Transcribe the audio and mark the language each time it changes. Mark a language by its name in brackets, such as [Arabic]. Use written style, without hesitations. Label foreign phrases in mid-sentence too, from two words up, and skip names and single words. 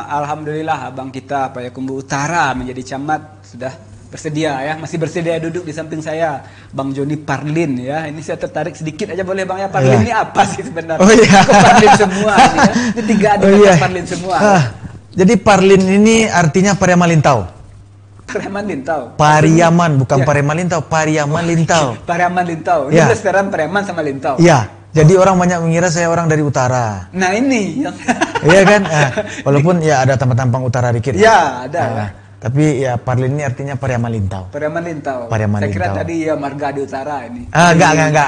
[Indonesian] Alhamdulillah abang kita Payakumbuh Utara menjadi camat sudah bersedia ya, masih bersedia duduk di samping saya, Bang Joni Parlin ya. Ini saya tertarik sedikit aja boleh Bang ya, Parlin ini apa sih sebenarnya? Kok Parlin semua ini ya? Ini tiga ada Parlin semua. Jadi Parlin ini artinya Pariaman Lintau. Pariaman Lintau. Pariaman, bukan Pariaman Lintau, Pariaman Lintau. Pariaman Lintau. Ini restoran Pariaman sama Lintau. Iya. Jadi orang banyak mengira saya orang dari utara. Nah ini yang iya kan? Walaupun ya ada tampang-tampang utara dikit. Iya, ada. Tapi ya Parlin ini artinya Pariaman Lintau. Pariaman Lintau. Pariaman Saya kira Lintau. tadi ya marga di utara ini. Enggak.